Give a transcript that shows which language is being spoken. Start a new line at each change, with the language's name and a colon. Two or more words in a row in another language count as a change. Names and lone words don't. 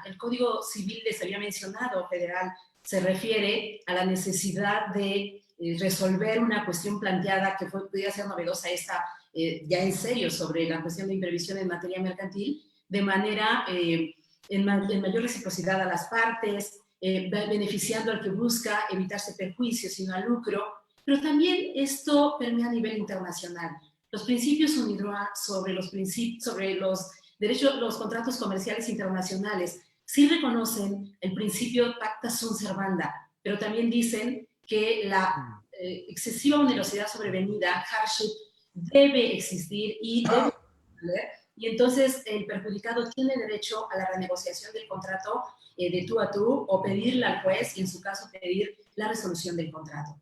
Spanish: El Código Civil, les había mencionado, federal, se refiere a la necesidad de resolver una cuestión planteada que podría ser novedosa esta, ya en serio, sobre la cuestión de imprevisión en materia mercantil, de manera en mayor reciprocidad a las partes, beneficiando al que busca evitarse perjuicios, sino al lucro, pero también esto permea a nivel internacional. Los principios UNIDROIT sobre los derechos, los contratos comerciales internacionales, sí reconocen el principio
Latin: pacta sunt servanda,
Spanish: pero también dicen que la excesiva onerosidad sobrevenida, hardship, debe existir y debe valer, y entonces el perjudicado tiene derecho a la renegociación del contrato de tú a tú o pedirle al juez y en su caso pedir la resolución del contrato.